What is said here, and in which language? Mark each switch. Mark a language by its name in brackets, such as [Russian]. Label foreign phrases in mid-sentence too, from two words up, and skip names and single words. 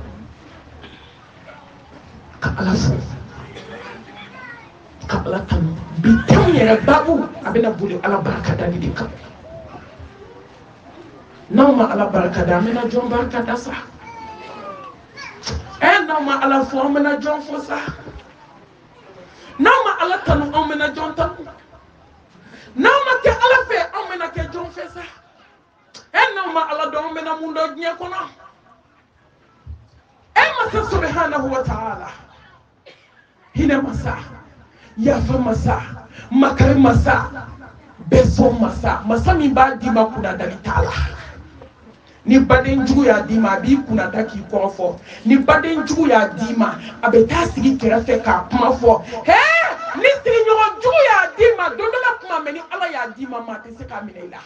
[Bambara] ka ala fo ka ala tanu bi tɛnw yɛrɛ babu a bɛna boli ala barikadali de kan n'aw ma ala barikada an bɛna jɔn barikada sa n'aw ma ala fo an bɛna jɔn fo sa n'aw ma ala tanu an bɛna jɔn tanu n'aw ma kɛ ala fɛ an bɛna kɛ jɔn fɛ sa n'aw ma ala dɔn an bɛna mun dɔn diɲɛ kɔnɔ masa [Arabic] سبحانه وتعالى [Bambara] hinɛ masa yafa masa makari masa bɛsɔn masa min b'a d'i ma kunnadali t'a la ni baden jugu y'a d'i ma a b'i kunnada k'i kɔrɔfɔ ni baden jugu y'a d'i ma a bɛ taa sigi kɛrɛfɛ k'a kuma fɔ ni sigiɲɔgɔn jugu y'a d'i ma don dɔ la kuma mɛ ni ala y'a d'i ma maa tɛ se k'a minɛ i la